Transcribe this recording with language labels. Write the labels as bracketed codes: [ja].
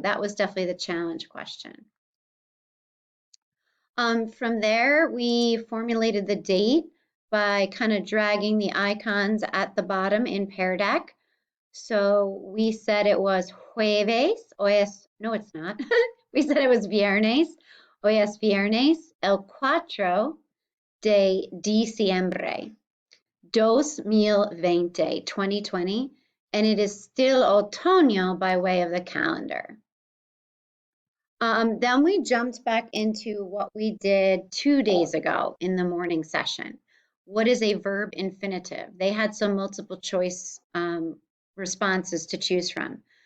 [en] That was definitely the challenge question. From there, we formulated the date by kind of dragging the icons at the bottom in Pear Deck. So we said it was jueves, no, it's not. We said it was viernes. [es] Hoy es viernes, el 4 de diciembre. [en] 2020, and it is still otoño by way of the calendar. Then we jumped back into what we did 2 days ago in the morning session. What is a verb infinitive? They had some multiple choice responses to choose from.